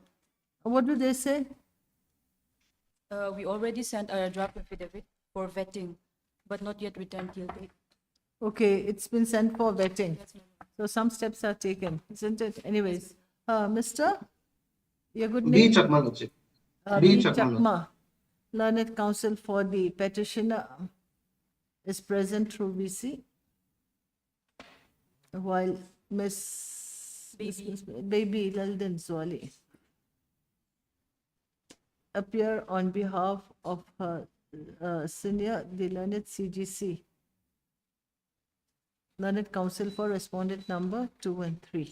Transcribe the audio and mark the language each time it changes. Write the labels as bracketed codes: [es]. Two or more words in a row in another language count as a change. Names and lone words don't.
[en] What do they say? We already sent our draft affidavit for vetting, but not yet returned till date. Okay, it's been sent for vetting. Yes, my lord. So some steps are taken, isn't it? Anyways, Mr. Your good B. name? Chakma, Lordship. B. B. Chakma. Chakma, learned counsel for the petitioner, is present through VC, while Miss Baby Laldan Zwali appear on behalf of her senior, the learned CGC, Learned Counsel for respondent number 2 and 3.